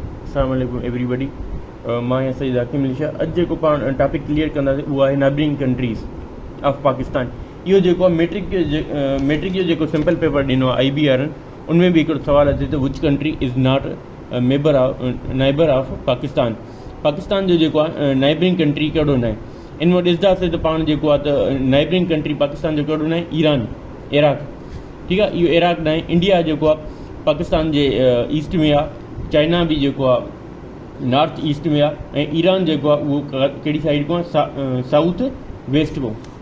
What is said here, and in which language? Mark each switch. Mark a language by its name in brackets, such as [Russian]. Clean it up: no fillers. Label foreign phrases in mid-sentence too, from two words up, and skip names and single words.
[Arabic] السلام عليكم एवरीबडी। [Sindhi] मां या सईद हाकिम लिशा। अॼु जेको पाण टॉपिक क्लियर कंदासीं उहा आहे [English] neighboring countries of Pakistan. [Sindhi] इहो जेको आहे मैट्रिक जो जेको सिंपल पेपर ॾिनो आहे IBR उनमें बि हिकिड़ो सुवालु अचे थो, [English] which country is not neighbor of Pakistan. [Sindhi] पाकिस्तान जो जेको आहे [English] neighboring country [Sindhi] कहिड़ो न आहे। इन वटि ॾिसंदासीं त पाण जेको आहे त [English] neighboring country [Sindhi] पाकिस्तान जो कहिड़ो न आहे, ईरान, इराक। ठीकु आहे, इहो इराक न आहे। इंडिया जेको आहे पाकिस्तान जे ईस्ट में आहे, चाइना बि जेको आहे [English] north east [Sindhi] में आहे, ऐं ईरान जेको आहे उहो कहिड़ी साइड खां [English] south west [Sindhi] खां।